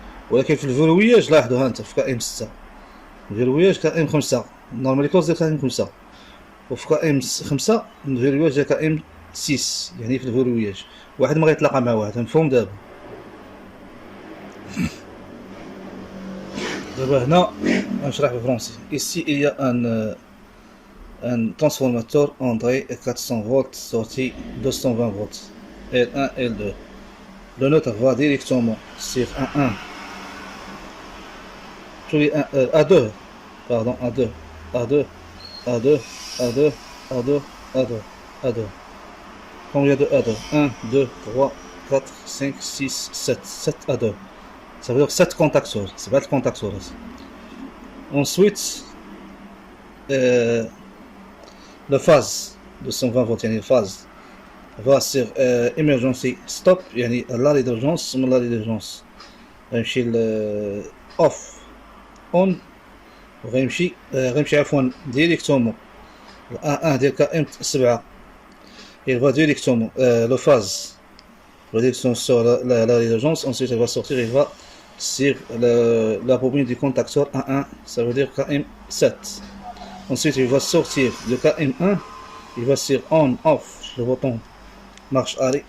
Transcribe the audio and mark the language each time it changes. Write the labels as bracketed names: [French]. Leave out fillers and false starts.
[Arabic] ولكن في الفيروياج لاحظوا ها انت في كا ام 6 الفيروياج كا ام 5 نورمالي كلوز ديال كا ام 5، وفي كا ام 5 الفيروياج ديال كا ام 6، يعني في الفيروياج واحد ما غيتلاقى مع واحد. مفهوم دابا؟ دابا هنا غنشرح بالفرنسي. [French] ici il y a un transformateur entrée 400 volts, sortie 220 volts, L1 L2. Le nôtre va directement sur A1, A2, pardon, A2, A2, A2, A2, A2, A2, A2. Combien de A2? 1, 2, 3, 4, 5, 6, 7. 7 A2. Ça veut dire 7 contacteurs. C'est pas le contacteur. Ensuite, le phase de 120 volts, [Arabic] يعني الفاز [French] va sur emergency stop، يعني l'arrêt d'urgence. [Arabic] من [French] l'arrêt d'urgence [Arabic] غيمشي ل off on، وغيمشي عفوا ديريكتومون A1 ديال كا ام 7. [French] il va directement le phase va directement sur l'arrêt d'urgence. Ensuite il va sortir, il va sur la bobine du contacteur A1, ça veut dire KM7. Ensuite il va sortir de KM1, il va sur on off le bouton marche arrière.